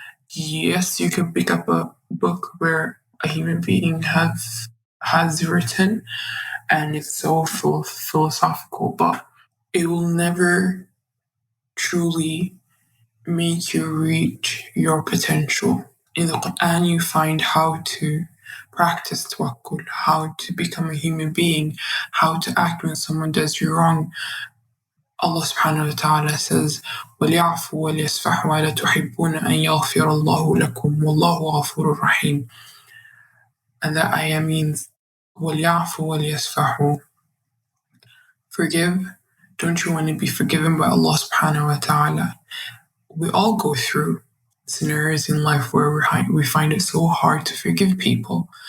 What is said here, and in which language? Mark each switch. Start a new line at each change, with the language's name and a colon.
English: Yes, you can pick up a book where a human being has written, and it's so philosophical, but it will never truly make you reach your potential. In the Quran, you find how to practice tawakkul, how to become a human being, how to act when someone does you wrong. Allah subhanahu wa ta'ala says,
Arabic: وَلْيَعْفُوا وَلْيَصْفَحُوا وَلَا تُحِبُّونَ أَنْ يَغْفِرَ اللَّهُ لَكُمْ وَاللَّهُ غَفُورٌ رَحِيمٌ.
English: And that ayah means,
Arabic: وَلْيَعْفُوا وَلْيَصْفَحُوا.
English: Forgive. Don't you want to be forgiven by Allah subhanahu wa ta'ala? We all go through scenarios in life where we find it so hard to forgive people.